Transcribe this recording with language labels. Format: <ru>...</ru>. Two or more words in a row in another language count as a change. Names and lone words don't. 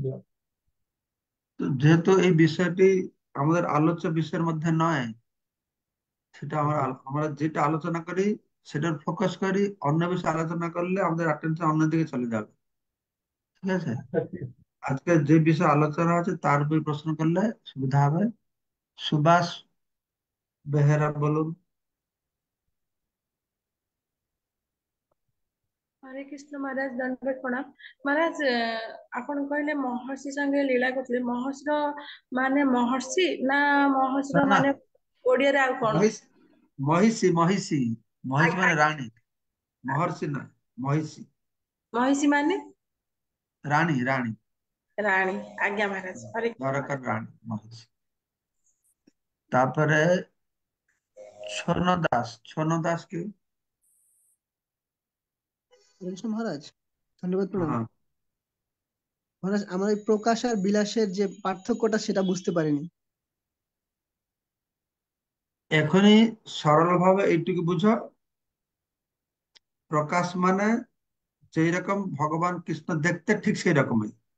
<bn>তো যেহেতু এই বিষয়টি আমাদের আলোচ্য বিষয়ের মধ্যে নয়, সেটা আমরা যেটা আলোচনা করি সেটার ফোকাস করি, অন্য বিষয়ে আলোচনা করলে আমাদের অ্যাটেনশন অন্যদিকে চলে যাবে। ঠিক আছে, আজকে যে বিষয়ে আলোচনা আছে তার উপর প্রশ্ন করলে সুবিধা হবে। সুভাষ বেহেরা বলুন।</bn> <or>ହରେ କୃଷ୍ଣ ମହାରାଜ, ଦଣ୍ଡବତ ପ୍ରଣାମ। ମହାରାଜ, ଆପଣ କହିଲେ ମହର୍ଷି ସାଙ୍ଗେ ଲୀଳା କରୁଥିଲେ, ମହର୍ଷିର ମାନେ ମହର୍ଷି ନା ନା ମହର୍ଷିର ନା, ମାନେ ଓଡିଆରେ ଆଉ କଣ? ମହିଷୀ ମହିଷୀ ମହିଷୀ ମହିଷୀ ଆଜ୍ଞା, ମାନେ ରାଣୀ, ମହର୍ଷି ନା, ମହିଷୀ। ମହିଷୀ ମାନେ ରାଣୀ ରାଣୀ, ରାଣୀ। ଆଜ୍ଞା ମହାରାଜ, ହରେ କୃଷ୍ଣ ଦ୍ୱାରକାର ମହାରାଜ। ରାଣୀ ମହିଷୀ। ତାପରେ ଛନ ଦାସ, ଛନ দাস কে?</or> <bn>কৃষ্ণ মহারাজ, ধন্যবাদ প্রণাম। হ্যাঁ, মহারাজ, আমার এই প্রকাশ আর বিলাসের যে পার্থক্যটা সেটা বুঝতে পারিনি। এখনই সরল ভাবে এইটুকু বুঝো, প্রকাশ মানে যেই রকম ভগবান কৃষ্ণ দেখতে ঠিক সেই রকমই।</bn>